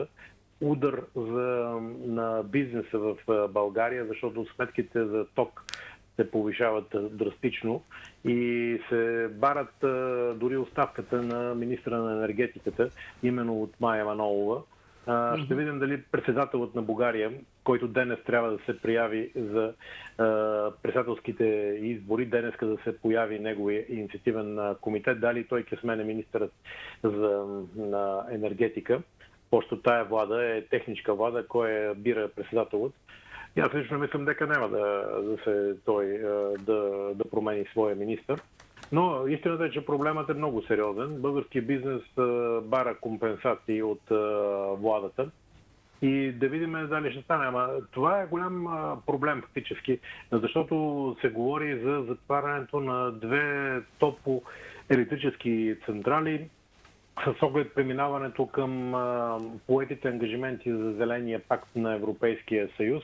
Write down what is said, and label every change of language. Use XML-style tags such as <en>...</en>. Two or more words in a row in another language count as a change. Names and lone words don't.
<bg>Удар на бизнеса в България, защото сметките за ток се повишават драстично и се барат дори оставката на министра на енергетиката, именно от Мая Манолова. Ще видим дали председателът на Бугария, който денес трябва да се прияви за председателските избори, денеска да се появи неговия инициативен комитет, дали той</bg> <mk>ќе смене</mk> <bg>министърът на енергетика,</bg> <mk>пошто тая влада е техничка влада, која бира председателот.</mk> <bg>И аз лично мислям</bg> <mk>дека нема</mk> <bg>да промени своя министър. Но истината е, че проблемът е много сериозен. Българският бизнес бара компенсации от владата и да видим дали ще стане. Ама това е голям проблем фактически, защото се говори за затварянето на 2 топоелектрически централи с оглед преминаването към поетите ангажименти за Зеления пакт на Европейския съюз.</bg>